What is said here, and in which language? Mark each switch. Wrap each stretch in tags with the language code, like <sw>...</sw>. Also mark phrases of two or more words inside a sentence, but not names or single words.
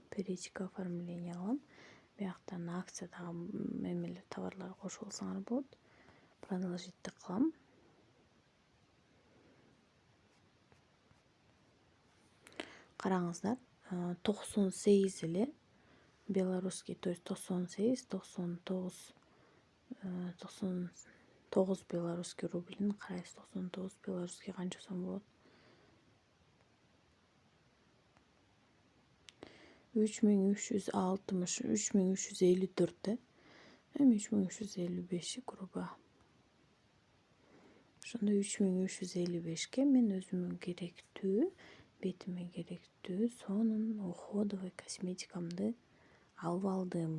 <ru>Перейти к оформлению</ru> <ky>алам. Бияктан акциядагы эмелер товарлар кошуп алсаңар болот. Продолжить кылам. Караңыздар, 98 эле</ky> <ru>белорусский, то есть</ru> <ky>98, 99 белорусский рублин карайбыз. 99 белорусский канча сом болот? 3360, 3354 да. Эми 3355 грубо. Ошондо 3355ке мен өзүмө керектүү, бетиме керектүү сонун уходовый косметикамды алып алдым.</ky>